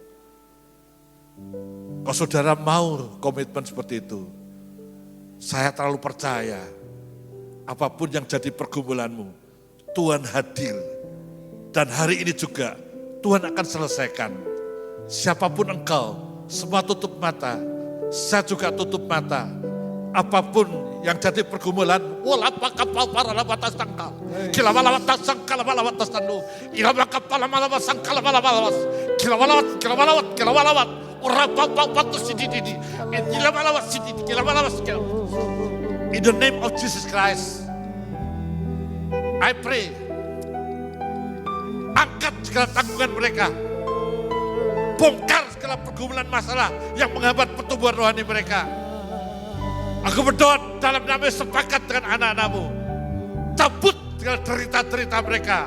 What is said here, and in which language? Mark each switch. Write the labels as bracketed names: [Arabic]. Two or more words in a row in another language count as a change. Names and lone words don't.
[Indonesian] Kalau saudara mau komitmen seperti itu, saya terlalu percaya, apapun yang jadi pergumulanmu, Tuhan hadir. Dan hari ini juga Tuhan akan selesaikan. Siapapun engkau, semua tutup mata. Saya juga tutup mata. Apapun yang jadi pergumulan, walapa kapal para lawat sangkal, kilawalawat sangkal lawat tastandu, kilawat kapal lawat sangkal lawat, kilawalawat, urapa tu sididi, kilawalawat sididi, kilawalawat. [English] In the name of Jesus Christ, I pray, [Indonesian] angkat segala tanggungan mereka, bongkar segala pergumulan masalah yang menghambat pertumbuhan rohani mereka. Aku berdoa dalam nama sepakat dengan anak-anakmu. Cabut segala cerita-cerita mereka.